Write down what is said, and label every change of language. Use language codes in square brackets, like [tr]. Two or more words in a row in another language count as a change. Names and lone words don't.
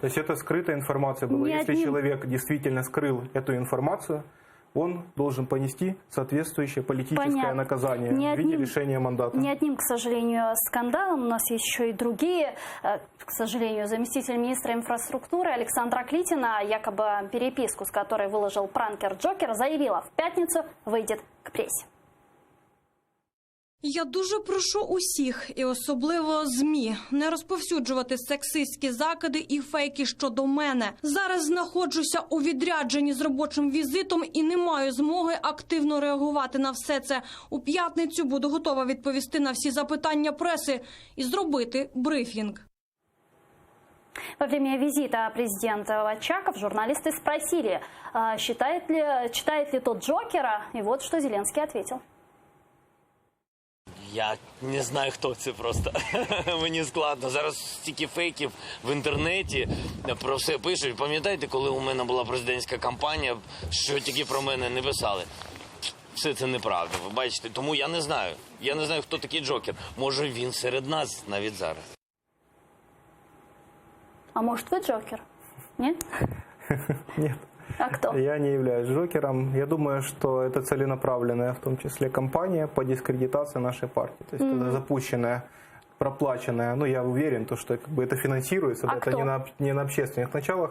[ru] То есть это скрытая информация была. Если человек действительно скрыл эту информацию, он должен понести соответствующее политическое наказание в виде лишения мандата. Не одним, к сожалению, скандалом. У нас есть еще и другие. К сожалению, заместитель министра инфраструктуры Александра Клитина, якобы переписку, с которой выложил пранкер Джокер, заявила, в пятницу выйдет к прессе. [uk] Я дуже прошу усіх, і особливо ЗМІ, не розповсюджувати сексистські закиди і фейки щодо мене. Зараз знаходжуся у відрядженні з робочим візитом і не маю змоги активно реагувати на все це. У п'ятницю буду готова відповісти на всі запитання преси і зробити брифінг. [ru] Во время визита президента в Очаков журналисты спросили, читает ли тот Джокера, и вот что Зеленский ответил. [uk] Я не знаю, хто це просто. Мені складно. Зараз стільки фейків в інтернеті про все пишуть. Пам'ятаєте, коли у мене була президентська кампанія, що тільки про мене не писали? Все це неправда, ви бачите. Тому я не знаю. Я не знаю, хто такий Джокер. Може, він серед нас навіть зараз. [ru] А может, вы Джокер? Нет? Нет. А кто? Я не являюсь Джокером. Я думаю, что это целенаправленная, в том числе, кампания по дискредитации нашей партии. То есть это запущенная, проплаченная. Ну, я уверен, что это финансируется, это не на общественных началах.